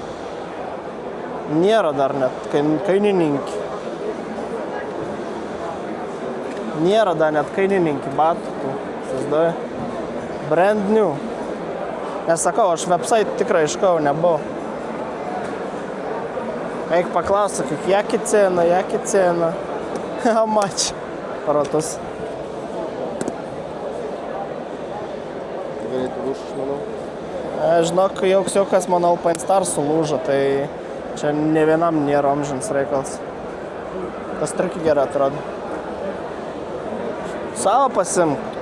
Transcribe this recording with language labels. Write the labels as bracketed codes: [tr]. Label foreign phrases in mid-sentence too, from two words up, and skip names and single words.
[lt] Nėra dar net kainininkį. Nėra dar net kainininkį batų. Įsivaizduoji? [en] Brand new. [lt] Nes sakau, aš website tikrai iškau nebuvau. Eik paklausti, [pl] jaki cena. [en] How much? [lt] Paratus. Greitai lūš, aš manau. Žinok, joks mano Alpine Stars sulūžo, tai čia ne vienam nėra amžinas reikalas. Tas trikį gerai atrodo. Savo pasimk.